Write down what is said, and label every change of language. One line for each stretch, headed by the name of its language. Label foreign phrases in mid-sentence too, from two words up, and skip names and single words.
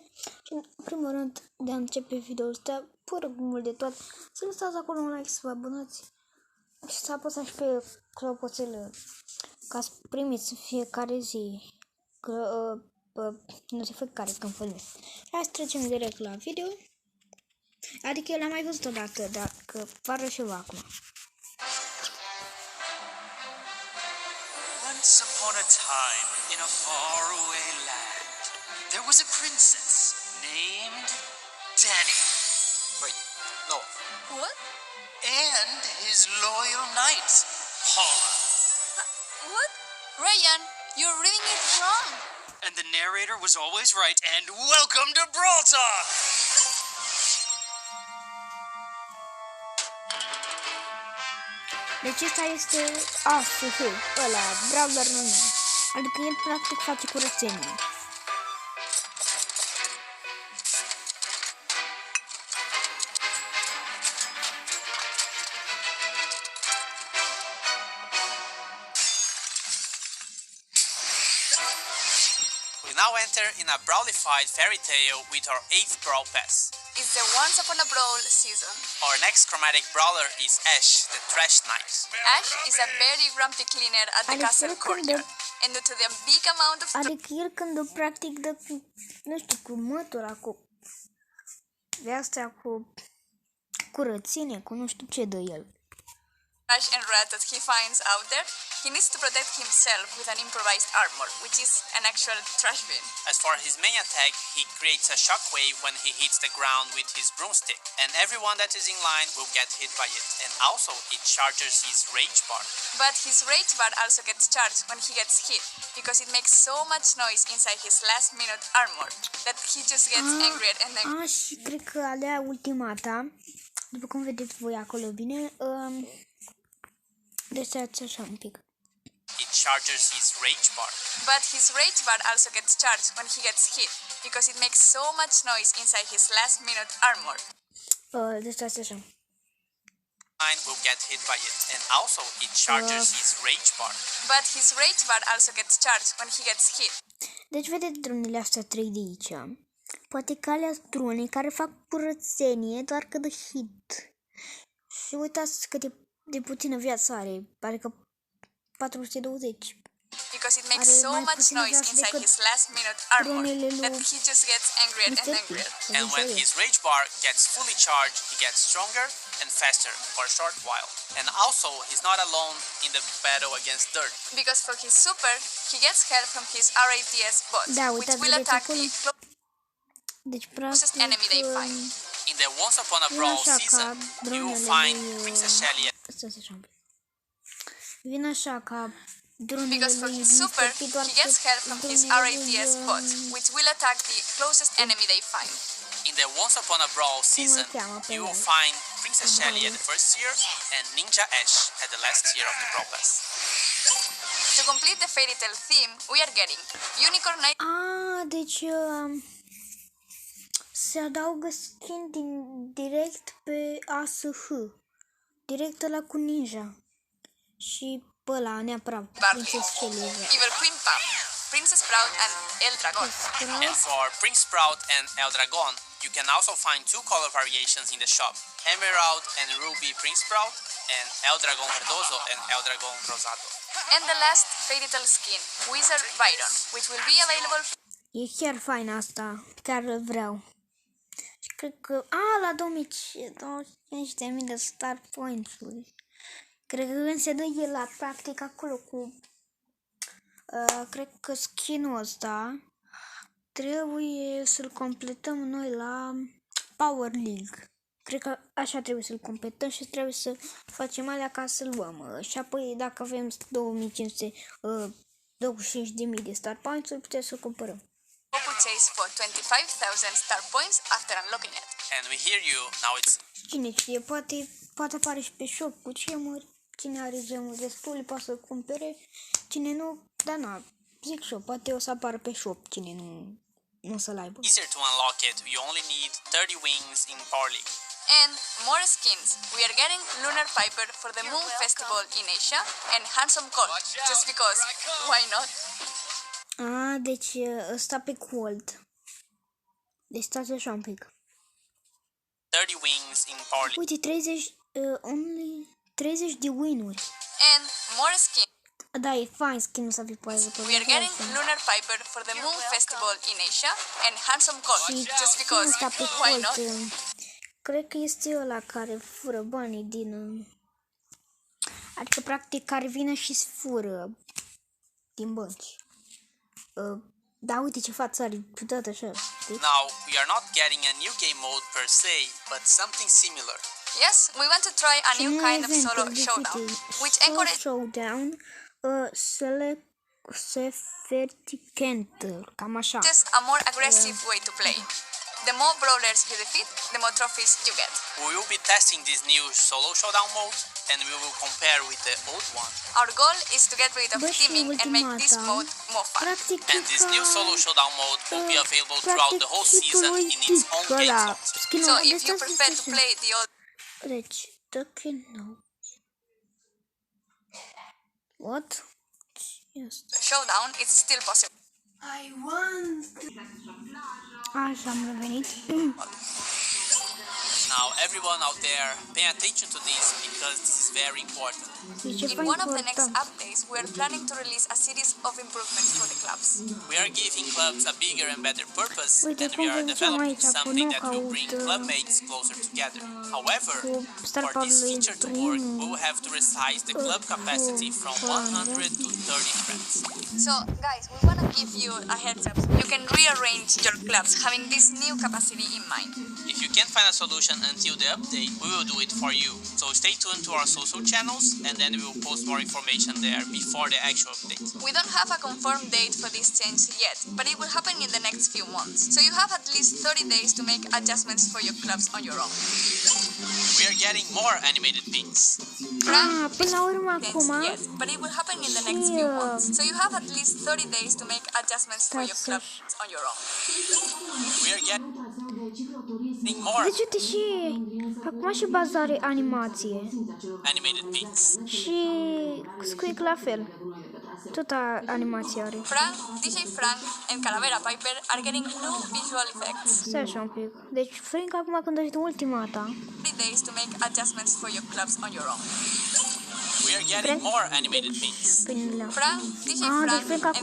Romanian: Și în primul rând, de a începe videoul ăsta, fără mult de tot, să lăsați acolo un like, să vă abonați și să apăsați pe clopoțel ca să primiți fiecare zi notificare când filmez. Hai să trecem direct la video. Adică eu l-am mai văzut odată, dacă vă arăt și eu acum.
English: Once upon a time, in a faraway land, there was a princess named Danny. Wait, no. What? And his loyal knight, Paula. What? Ryan, you're reading it wrong. And the narrator was always right, and welcome to Brawl Talk!
Romanian: Deci ăsta este ASH, ăla, brawler normal. Adică el practic face curățenie.
English: We now enter in a brawlified fairy tale with our 8th Brawl Pass. It's the Once Upon a Brawl season. Our next chromatic brawler is Ash, the Trash Knight. Ash is a very grumpy cleaner at the castle courtyard. And due to the big amount of
Romanian: Adică el când practic dă cu, nu știu, cu mătura, cu de astea, cu curățenie, cu nu știu ce dă el.
English: trash and rat that he finds out there, he needs to protect himself with an improvised armor, which is an actual trash bin. As for his main attack, he creates a shockwave when he hits the ground with his broomstick, and everyone that is in line will get hit by it, and also it charges his rage bar. But his rage bar also gets charged when he gets hit, because it makes so much noise inside his last minute armor that he just gets angrier and angrier.
Romanian: Și cred că alea ultimata, după cum vedeți voi acolo bine, deci așa un pic.
English: It charges his rage bar. But his rage bar also gets charged when he gets hit, because it makes so much noise inside his last minute armor.
Romanian: Deci așa.
English: Line will get hit by it, and also it charges his rage bar. But his rage bar also gets charged when he gets hit.
Romanian: Deci vedeți dronele astea 3 de aici. Poate că alea drone care fac curățenie doar că dă hit. Și uitați cât de puțină viață are, adică 420.
English: Because it makes so much noise inside his last minute armor that he just gets angrier and angrier. And when his rage bar gets fully charged, he gets stronger and faster for a short while. And also, he's not alone in the battle against dirt. Because for his super, he gets help from his RATS bots,
Romanian: Da,
English: which
Romanian: uitați,
English: will
Romanian: vedeți
English: attack
Romanian: acolo.
English: the
Romanian: Deci
English: closest
Romanian: practic
English: enemy they find. In the Once Upon a Brawl
Romanian: așa ca
English: season, you will
Romanian: dronele
English: find
Romanian: lui,
English: Princess Shelly.
Romanian: Stați așa un pic. Vin așa ca dronele
English: Because for
Romanian: lui
English: his super,
Romanian: Mr. P, doar
English: he
Romanian: că
English: gets help from his
Romanian: dronele lui,
English: RATS bots, which will attack the closest enemy they find. In the Once Upon a Brawl season,
Romanian: cheamă pe
English: you will
Romanian: el?
English: find Princess Shelly at the first tier and Ninja Ash at the last tier of the Brawl Pass. To complete the fairy tale theme, we are getting Unicorn Knight
Romanian: Deci se adaugă skin direct pe ASH. Direct ăla cu ninja. Și pe ăla neapărat Princess Shelly.
English: Evil Queen Puff, Princess Proud and El Dragon. And for Prince Sprout and El Dragon, you can also find two color variations in the shop, Emerald and Ruby Prince Sprout, and El Dragon Verdoso and El Dragon Rosado. And the last fairy tale skin, Wizard Byron, which will be available
Romanian: E chiar fain asta. Chiar îl vreau. Și cred că... la 25.000 de
English: star points-
Romanian: uri. Cred că când se dă el la practic acolo cu... cred că skin-ul ăsta trebuie să-l completăm noi la Power League. Cred că așa trebuie să-l completăm și trebuie să facem alea ca să-l luăm. Și apoi dacă avem 2500, 25.000 de
English: star points-
Romanian: uri, putem să-l cumpărăm.
English: Purchase for 25,000 star points after unlocking it. And we hear you. Now it's
Romanian: Cine știe, poate apare și pe shop cu gemuri. Cine are gemuri destule poate să cumpere. Cine nu, dar na, zic și eu, poate o să apară pe shop cine nu o să-l aibă.
English: easier to unlock it. You only need 30 wings in Power League. And more skins. We are getting Lunar Piper for the Moon Festival in Asia and Handsome Colt, just because, why not?
Romanian: Deci ăsta pe Cold. Deci stați așa un pic.
English: 30 wings in Power League.
Romanian: Uite, 30 de win-uri.
English: And more skins.
Romanian: Da, e fain skin-ul să fii poate pe
English: We are getting Lunar Piper for the Moon Festival in Asia and Handsome Colt, just because,
Romanian: ăsta pe
English: why
Romanian: Colt.
English: not?
Romanian: Cred că este ăla care fură banii din... Adică, practic, care vine și fură din bănci. Da, uite ce față are, ciudat așa, știi?
English: Now, we are not getting a new game mode per se, but something similar. Yes, we want to try a new kind of solo showdown, which encourages
Romanian: Showdown, Select cam așa.
English: a more aggressive way to play. The more brawlers you defeat, the more trophies you get. We will be testing this new solo showdown mode, and we will compare with the old one. Our goal is to get rid of
Romanian: Bă, și
English: teaming and make this
Romanian: ultima
English: mode more fun.
Romanian: Practic,
English: And this new solo showdown mode will be available throughout the whole season in its own game slot. So if you prefer to play the old
Romanian: Deci, dacă nu...
English: What? Yes. showdown, it's still possible.
Romanian: Așa am revenit.
English: Now, everyone out there, pay attention to this because this is very important.
Romanian: Deci, e
English: In one of the next
Romanian: important.
English: updates, we are planning to release a series of improvements for the clubs. We are giving clubs a bigger and better purpose,
Romanian: Uite
English: and
Romanian: cum
English: we are
Romanian: vă ziceam
English: developing
Romanian: aici, cu
English: something that will
Romanian: knockout,
English: bring club mates closer together. However,
Romanian: cu Star
English: for
Romanian: Power
English: this
Romanian: League
English: feature to work, we
Romanian: primul,
English: will have to resize the club capacity from 100 to 30 friends. So, guys, we want to give you a heads up. You can rearrange your clubs having this new capacity in mind. If you can't find a solution until the update, we will do it for you. So stay tuned to our social channels, and then we will post more information there before the actual update. We don't have a confirmed date for this change yet, but it will happen in the next few months. So you have at least 30 days to make adjustments for your clubs on your own. We are getting more animated pings.
Romanian: până la urmă acum,
English: Yes, but it will happen in the next few months. So you have at least 30 days to make adjustments for your That's clubs on your own. We are getting more
Romanian: deci uite și acum și bazare animație
English: animated pings.
Romanian: și Squeak la fel. Tot animație are.
English: Frank, DJ Frank, and Calavera Piper are getting new visual effects.
Romanian: Stai așa un pic. Deci Frank acum când ești ultima ta.
English: 30 days to make adjustments for your clubs on your own. We are getting more animated pings.
Romanian: Până
English: Frank, DJ
Romanian: Ah, deci
English: Frank, Frank and